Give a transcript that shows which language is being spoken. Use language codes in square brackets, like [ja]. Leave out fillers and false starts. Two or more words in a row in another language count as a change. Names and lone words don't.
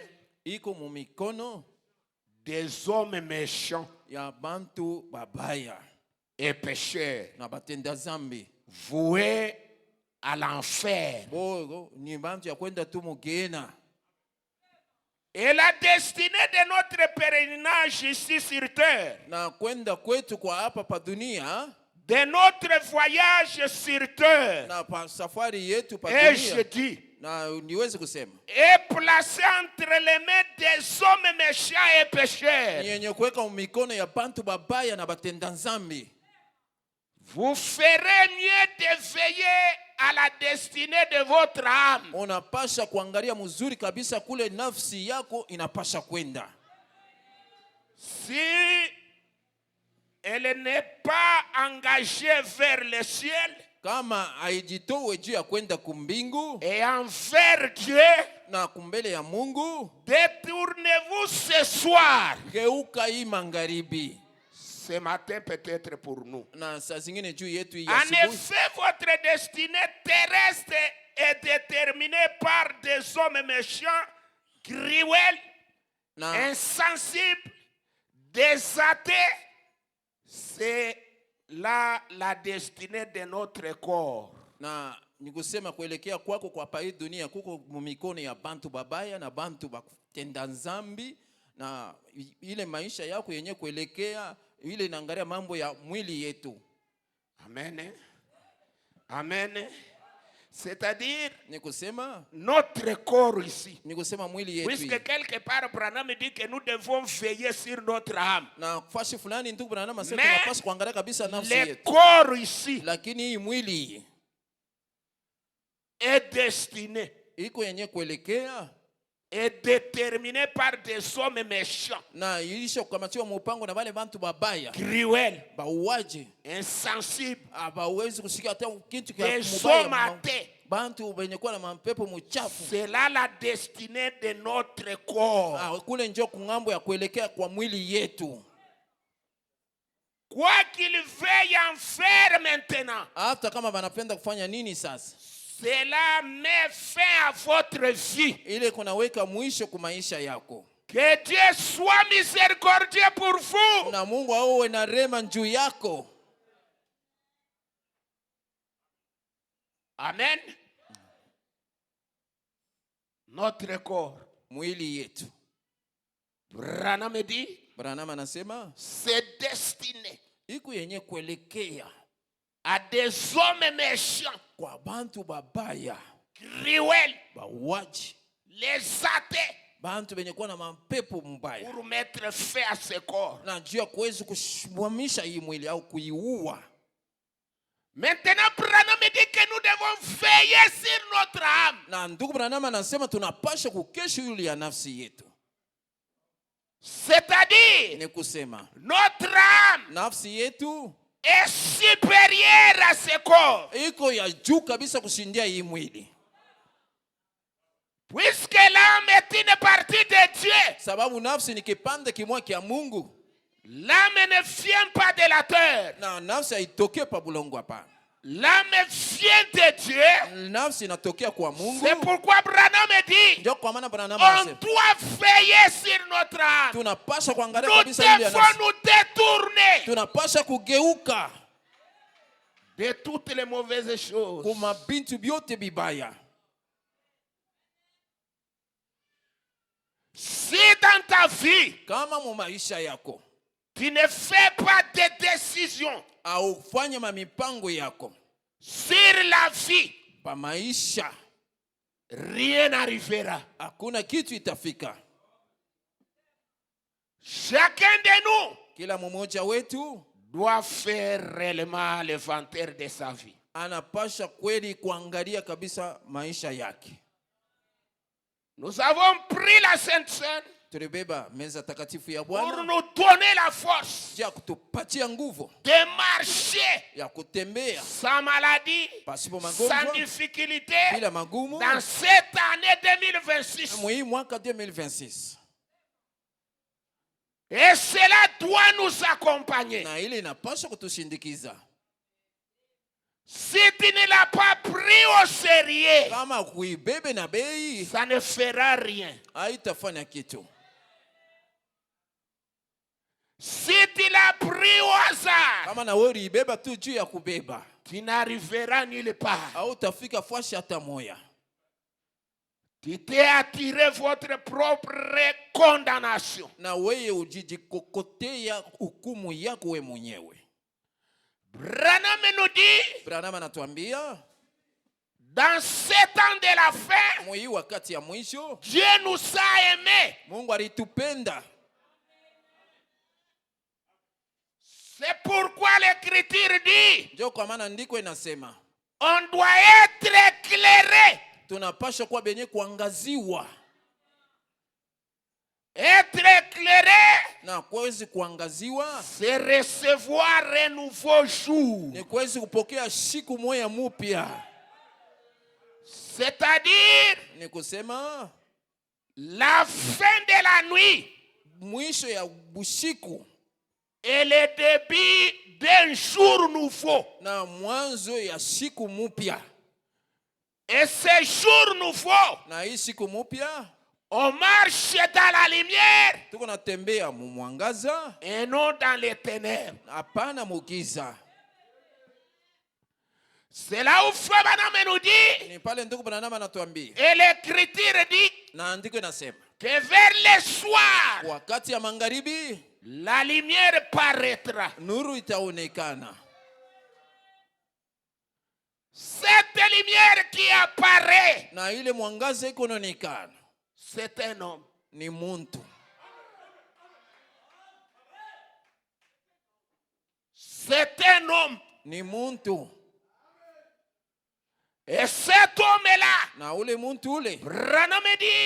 [sw] iko mu mikono [fr] des hommes méchants [sw] ya bantu babaya [fr] et pécheurs, [sw] na batenda zambi. [fr] voués à l'enfer. [sw] Bogo ni bantu ya kwenda tu mugena. [fr] Et la destinée de notre pèlerinage ici sur terre, [sw] Na kwenda kwetu kwa hapa pa dunia [fr] de notre voyage sur terre, [sw] na pa safari yetu pa [fr] et je [sw] dunia, [fr] dis, [sw] na niweze kusema [fr] est placé entre les mains des hommes méchants et pécheurs. [sw] ni yenye kuweka mu mikono ya bantu babaya na batenda nzambi. [fr] Vous ferez mieux de veiller à la destinée de votre âme. [sw] Unapasha kuangalia mzuri kabisa kule nafsi yako inapasha kwenda. [fr] Si elle n'est pas engagée vers le ciel [sw] Kama haijitowe juu ya kwenda kumbingu [fr] et envers Dieu, [sw] na kumbele ya Mungu, [fr] détournez-vous ce soir. [sw] geuka hii magharibi. [fr] Ce matin peut-être pour nous. [sw] Na saa zingine juu yetu hii ya [fr] En [sw] asubuhi. [fr] effet, votre destinée terrestre est déterminée par des hommes méchants, cruels, [sw] Na, [fr] insensibles, des athées. C'est là la destinée de notre corps. [sw] na ni kusema kuelekea kwako kwa pa hii dunia kuko mu mikono ya bantu babaya na bantu batenda nzambi, na ile maisha yako yenye kuelekea ile inaangalia mambo ya mwili yetu. Amen. Amen. [fr] C'est-à-dire [sw] Ni kusema [fr] notre corps ici. [sw] ni kusema mwili yetu [fr] Puisque [sw] hii. [fr] quelque part, Branham dit que nous devons veiller sur notre âme. [sw] Na fashi fulani ndugu Branham anasema [fr] Mais [sw] tunapaswa kuangalia kabisa nafsi [fr] Le [sw] yetu, [fr] corps ici [sw] lakini hii mwili [fr] est destiné, [sw] iko yenye kuelekea [fr] est déterminé par des hommes méchants, [sw] na ilisha kukamatiwa mupango na wale bantu babaya [fr] cruels, [sw] bauaje, [fr] insensibles, [sw] abawezi kusikia hata kitu [fr] des [sw] mubaya, [fr] hommes athées. [sw] bantu benye kuwa na mapepo muchafu. [fr] C'est là la destinée de notre corps. [sw] Kule njo kungambo ya kuelekea kwa mwili yetu. [fr] Quoi qu'il veuille en faire maintenant, [sw] Hata kama banapenda kufanya nini sasa, [fr] cela met fin à votre vie. [sw] ile kunaweka mwisho kwa maisha yako. [fr] Que Dieu soit miséricordieux pour vous. [sw] na Mungu awe na rema juu yako. Amen. [fr] Notre corps, [sw] Mwili yetu, [fr] Branham dit, [sw] Branham anasema [fr] c'est destiné [sw] iko yenye kuelekea [fr] à des hommes méchants, [sw] kwa bantu babaya, [fr] cruels, [sw] bawaji, [fr] les athées, [sw] bantu benye kuwa na mapepo mbaya, [fr] pour mettre fin à ce corps. [sw] na juu ya kuweza kusimamisha hii mwili au kuiua. [fr] Maintenant, Branham dit que nous devons veiller sur notre âme. [sw] Na ndugu Branham anasema tunapasha kukesha yule ya nafsi yetu. [fr] C'est-à-dire, [sw] Ni kusema [fr] notre âme [sw] nafsi yetu [fr] est supérieure à ce corps. [sw] iko ya juu kabisa kushindia hii mwili. [fr] Puisque l'âme est une partie de Dieu, [sw] Sababu nafsi ni kipande kimwa kia Mungu. [fr] l'âme ne vient pas de la terre. [sw] Na nafsi haitokee pa bulongo hapa. [fr] L'âme vient de Dieu. [sw] Nafsi inatokea kwa Mungu. [fr] C'est pourquoi Branham dit, [sw] Ndio kwa maana Branham [fr] on [sw] anasema [fr] doit veiller sur notre âme. [sw] tunapasha kuangalia [fr] Nous [sw] kabisa ile ya [fr] devons [sw] nafsi. [fr] nous détourner [sw] Tunapasha kugeuka [fr] de toutes les mauvaises choses. [sw] kuma bintu byote bibaya. [fr] Si dans ta vie, [sw] Kama mu maisha yako [fr] tu ne fais pas de décision [sw] au fanye mipango yako [fr] sur la vie, [sw] pa maisha, [fr] rien n'arrivera. [sw] hakuna kitu itafika. [fr] Chacun de nous [sw] Kila mmoja wetu [fr] doit faire réellement l'inventaire de sa vie. [sw] anapasha kweli kuangalia kabisa maisha yake. [fr] Nous avons pris la Sainte Seine [sw] Tulibeba meza takatifu ya [fr] pour [sw] Bwana [fr] nous donner la force [sw] ya kutupatia nguvu [fr] de marcher [sw] ya kutembea [fr] sans maladie, [sw] pasipo [fr] sans [sw] magonjwa, [fr] difficulté [sw] bila magumu [fr] dans cette année 2026. [sw] mwi mwaka 2026. [fr] Et cela doit nous accompagner. [sw] Na ile inapaswa kutushindikiza. [fr] Si tu ne l'as pas pris au sérieux, [sw] Kama kuibebe na bei [fr] ça ne fera rien. [sw] haitafanya kitu. [fr] Si tu l'as pris au hasard, [sw] Kama na wewe uibeba tu juu ya kubeba, [fr] tu n'arriveras nulle part. [sw] hautafika fashi hata moya. [fr] Tu t'es attiré votre propre condamnation. [sw] Na wewe ujijikokotea hukumu yako wewe mwenyewe. [fr] Branham nous dit, [sw] Branham anatuambia [fr] dans 7 ans de la fin, [sw] mwi wakati ya mwisho [fr] Dieu nous a aimés. [sw] Mungu alitupenda. [fr] C'est pourquoi l'Écriture dit, [sw] Ndio kwa maana ndiko inasema [fr] on doit être éclairé. [sw] tunapaswa kuwa benye kuangaziwa. [fr] Être éclairé, [sw] Na kuwezi kuangaziwa [fr] c'est recevoir un nouveau jour. [sw] ni kuwezi kupokea siku moja mpya. [fr] C'est-à-dire [sw] Ni kusema [fr] la fin de la nuit [sw] mwisho ya bushiku [fr] et le début d'un jour nouveau. [sw] na mwanzo ya siku mpya. [fr] Et ce jour nouveau, [sw] Na hii siku mpya [fr] on marche dans la lumière [sw] tuko natembea mu mwangaza, [fr] et non dans les ténèbres. [sw] hapana mugiza. [fr] C'est là où Frère Branham nous dit, [sw] Ni pale ndugu Branham anatuambia [fr] et l'Écriture dit, [sw] na andiko inasema [fr] que vers le soir, [sw] wakati ya magharibi [fr] la lumière paraîtra. [sw] nuru itaonekana. [fr] Cette lumière qui apparaît, [sw] Na ile mwangaza iko inaonekana [fr] c'est un homme. [sw] ni muntu. [fr] C'est un homme. [sw] Ni muntu. [fr] Et cet homme-là, [sw] Na ule muntu ule [fr] Branham dit,